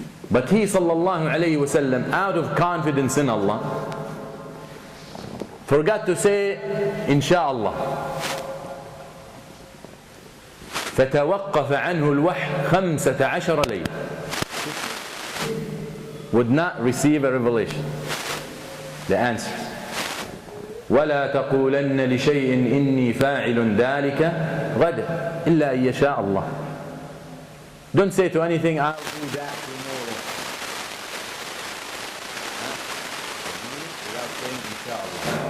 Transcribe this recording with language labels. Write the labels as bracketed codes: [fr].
[en] But he sallallahu alayhi wasallam, out of confidence in Allah, forgot to say insha'Allah. [ar] فتوقف عنه الوحي 15 ليلة. [en] Would not receive a revelation. The answer. [ar] ولا تقولن لشيء إني فاعل ذلك غدا إلا أن يشاء الله. [en] Don't say to anything, I'll do that tomorrow. Without saying inshallah.